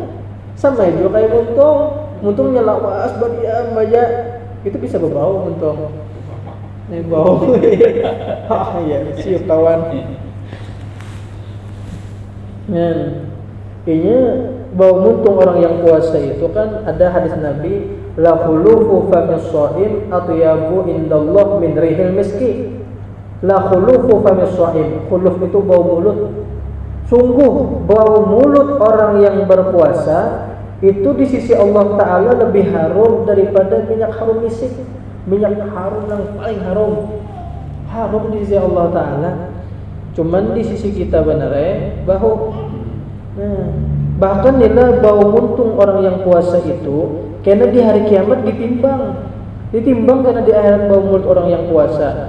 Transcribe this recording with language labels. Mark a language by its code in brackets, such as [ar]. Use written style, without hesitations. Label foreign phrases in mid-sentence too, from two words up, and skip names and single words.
[bjn] Sama itu kayak muntungnya lawas badiam aja, itu bisa berbau muntung. Nih bau. Ah iya, siap kawan. Ini bau muntung orang yang puasa itu kan ada hadis Nabi, [ar] لخلوف فم الصائم أطيب عند الله من ريح المسك. لخلوف فم الصائم, [bjn] khuluf itu bau mulut. Sungguh bau mulut orang yang berpuasa itu di sisi Allah Ta'ala lebih harum daripada minyak harum misik. Minyak harum yang paling harum di sisi Allah Ta'ala. Cuman di sisi kita benar bau. Bahkan nila bau muntung orang yang puasa itu karena di hari kiamat ditimbang karena di akhirat bau mulut orang yang puasa.